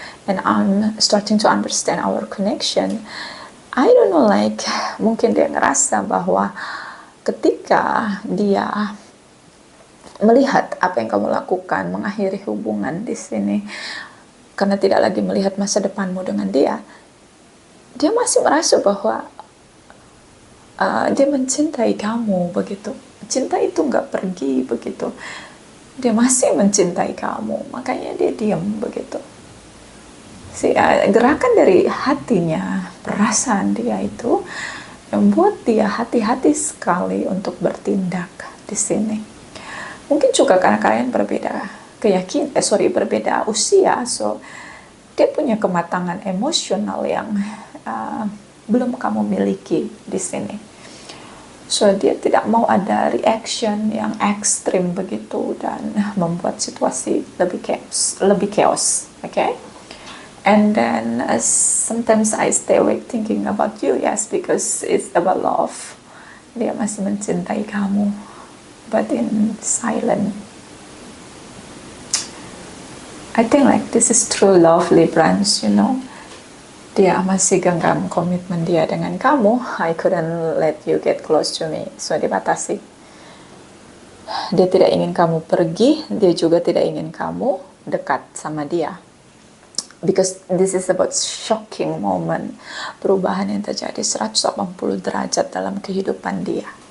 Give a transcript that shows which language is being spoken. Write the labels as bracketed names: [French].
[English] And I'm starting to understand our connection. I don't know, like [Indonesian] mungkin dia ngerasa bahwa ketika dia melihat apa yang kamu lakukan, mengakhiri hubungan di sini karena tidak lagi melihat masa depanmu dengan dia, dia masih merasa bahwa dia mencintai kamu begitu. Cinta itu nggak pergi begitu. Dia masih mencintai kamu, makanya dia diam begitu. Gerakan dari hatinya, perasaan dia itu membuat dia hati-hati sekali untuk bertindak di sini. Mungkin juga karena kalian berbeda berbeda usia, so dia punya kematangan emosional yang belum kamu miliki di sini. So dia tidak mau ada reaction yang ekstrim begitu dan membuat situasi lebih chaos, okay? [English] And then sometimes I stay awake thinking about you, yes, because it's about love. [Indonesian] Dia masih mencintai kamu, [English] but in silent. I think like this is true love, Librans, you know. [Indonesian] Dia masih genggam komitmen dia dengan kamu. [English] I couldn't let you get close to me, so [Indonesian] dibatasi. Dia tidak ingin kamu pergi, dia juga tidak ingin kamu dekat sama dia. [English] Because this is about shocking moment, [Indonesian] perubahan yang terjadi 180 derajat dalam kehidupan dia.